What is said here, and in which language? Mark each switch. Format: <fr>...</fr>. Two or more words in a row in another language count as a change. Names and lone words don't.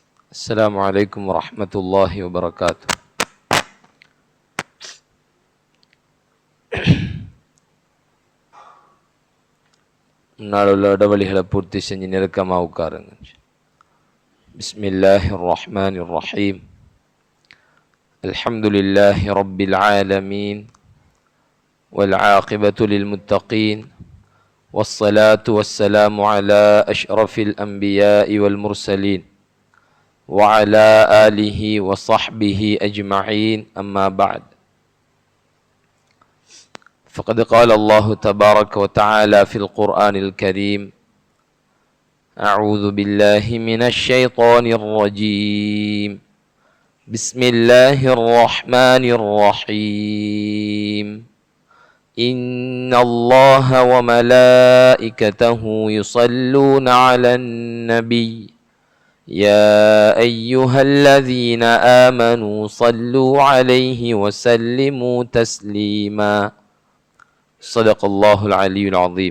<ar>السلام عليكم ورحمة الله وبركاته.</ar> <ta>நாளுள்ள இடைவெளிகளை பூர்த்தி செஞ்சு நெருக்கமாக உட்காருங்க.</ta> <ar>بسم الله الرحمن الرحيم. الحمد لله رب العالمين والعاقبة للمتقين والصلاة والسلام على أشرف الأنبياء والمرسلين وعلى آله وصحبه أجمعين أما بعد فقد قال الله تبارك وتعالى في القرآن الكريم أعوذ بالله من الشيطان الرجيم بسم الله الرحمن الرحيم إن الله وملائكته يصلون على النبي يا أيها الذين آمنوا صلوا عليه وسلموا تسليما صدق الله العلي العظيم.</ar>